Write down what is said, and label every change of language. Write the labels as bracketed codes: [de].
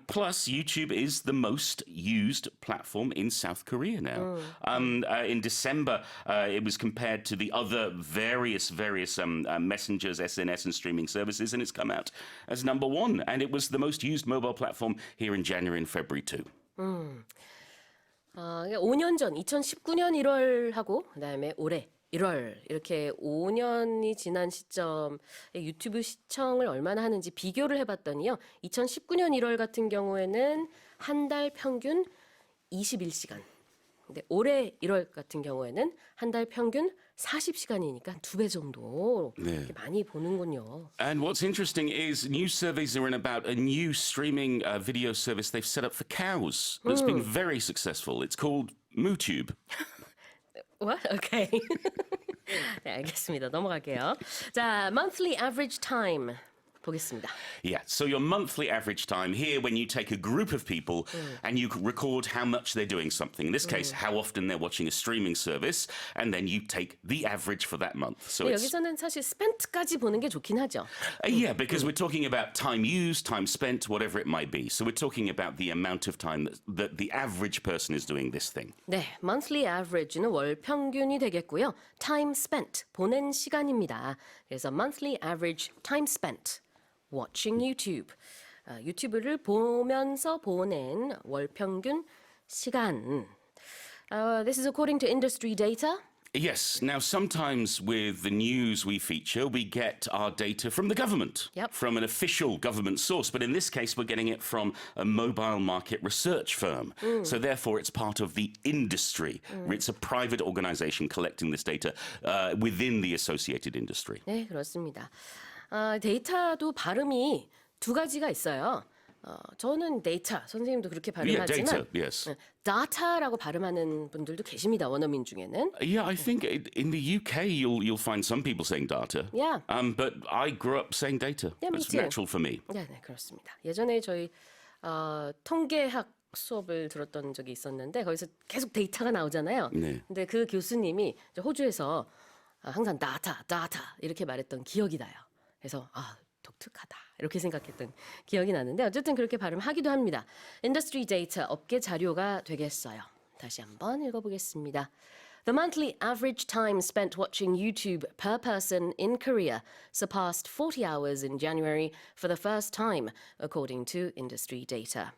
[en] Plus, YouTube is the most used platform in South Korea now. In December, it was compared to the other various messengers, SNS, and streaming services, and it's come out as number one. And it was the most used mobile platform here in January and February too. [ko] 5년 전 2019년 1월하고 그다음에 올해 1월 이렇게 5년이 지난 시점에 유튜브 시청을 얼마나 하는지 비교를 해봤더니요. 2019년 1월 같은 경우에는 한 달 평균 21시간. 근데 올해 1월 같은 경우에는 한 달 평균 40시간이니까 2배 정도 이렇게 많이 보는군요. [en] And what's interesting is new surveys are in about a new streaming video service they've set up for cows that's been very successful. It's called MooTube. What? Okay. [ko] 네, 알겠습니다. 넘어갈게요. 자, monthly average time 보겠습니다. [en] Yeah, so your monthly average time here when you take a group of people and you record how much they're doing something. In this case, how often they're watching a streaming service, and then you take the average for that month. So it's, [ko] 여기서는 사실 spent까지 보는 게 좋긴 하죠. [en] yeah, because we're talking about time used, time spent, whatever it might be. So we're talking about the amount of time that the average person is doing this thing. [ko] 네, monthly average는 월 평균이 되겠고요. [en] time spent, [ko] 보낸 시간입니다. 그래서 [en] monthly average time spent. Watching YouTube. [ko] 유튜브를 보면서 보낸 월 평균 시간. [en] This is according to industry data. Yes. Now, sometimes with the news we feature, we get our data from the government, from an official government source. But in this case, we're getting it from a mobile market research firm. So therefore, it's part of the industry. It's a private organization collecting this data within the associated industry. [ko] 네, 그렇습니다. 데이터도 발음이 두 가지가 있어요. 저는 데이터, 선생님도 그렇게 발음하지만 [en] data, yes. [ko] data라고 발음하는 분들도 계십니다. 원어민 중에는. [en] Yeah, I think in the UK you'll find some people saying data. Yeah. But I grew up saying data. Yeah, me It's too. natural for me. [ko] 네, 그렇습니다. 예전에 저희 통계학 수업을 들었던 적이 있었는데 거기서 계속 데이터가 나오잖아요. 네. 근데 그 교수님이 호주에서 항상 data 이렇게 말했던 기억이 나요. 그래서 독특하다 이렇게 생각했던 기억이 나는데 어쨌든 그렇게 발음하기도 합니다. Industry data, 업계 자료가 되겠어요. 다시 한번 읽어보겠습니다. [en] The monthly average time spent watching YouTube per person in Korea surpassed 40 hours in January for the first time, according to industry data.